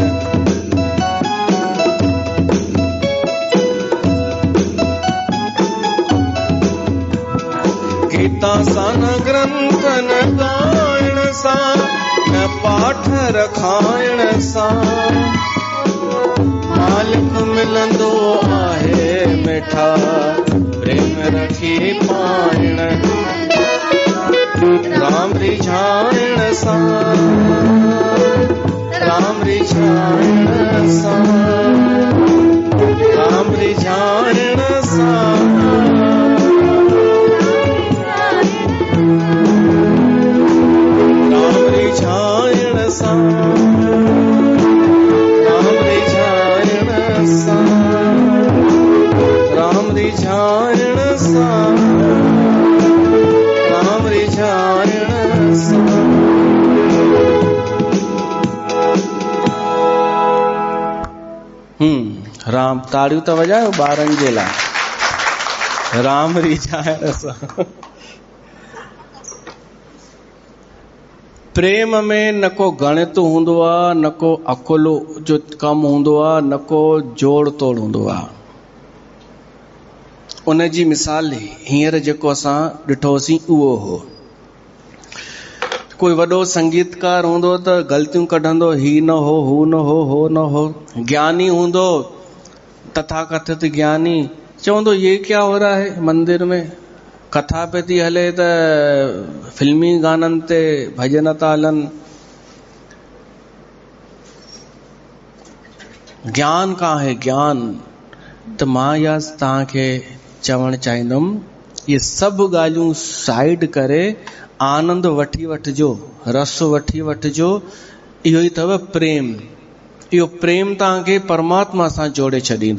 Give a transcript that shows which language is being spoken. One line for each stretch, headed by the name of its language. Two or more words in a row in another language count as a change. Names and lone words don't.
Sindhi: गीता सा न ग्रंथ न गायण सा, न पाठ रखाइण सा मालिक मिलंदो आहे मिठा, प्रेम रखी पाइण राम रिझाइण सा, राम रिझाइण सा, राम रिझाइण सा, राम रिझाइण सा, राम रिझाइण सा, राम रिझाइण सा, राम रिझाइण सा। राम ताड़ियूं त वॼायो ॿारनि जे लाइ। राम रिझाइण सा। प्रेम में न को गणित हूंदो आहे, न को अकुल जो कमु हूंदो आहे, न को जोड़ तोड़ हूंदो आहे। उन जी मिसाल हींअर जेको असां ॾिठोसीं उहो हो। कोई वॾो संगीतकार हूंदो त ग़लतियूं कढंदो, ही न हो, हू न हो, हो न हो। ज्ञानी हूंदो, तथाकथित ज्ञानी, चवंदो
Hindi: ये क्या हो रहा है मंदिर में,
Sindhi: कथा पे थी हले त फिल्मी गाननि ते भजन था हलनि,
Hindi: ज्ञान कहाँ है ज्ञान।
Sindhi: त मां या तव्हांखे चवणु चाहींदुमि, ये सभु ॻाल्हियूं साइड करे आनंद वठी वठिजो, रस वठी वठिजो। इहो ई अथव प्रेम। इहो प्रेम तव्हांखे परमात्मा सां जोड़े छॾींदो।